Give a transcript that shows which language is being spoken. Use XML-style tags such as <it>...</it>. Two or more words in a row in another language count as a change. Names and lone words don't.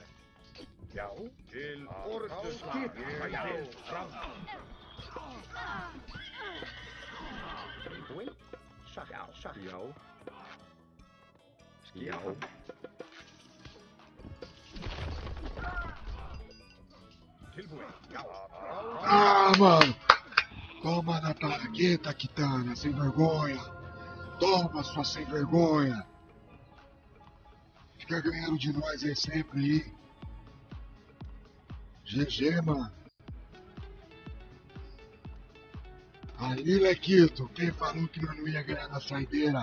<is>Já, til orustuslag. Sætið fram. Tilbúin. Satt, já, satt. Já. Já. Tilbúin. Já.</is> <pt>Ah, mano! Toma na tarraqueta, Kitana, sem vergonha! Toma, sua sem vergonha! Fica ganhando de nós aí sempre aí. GG, mano. Aí, Lequito, quem falou que nós não ia ganhar na saideira?</pt>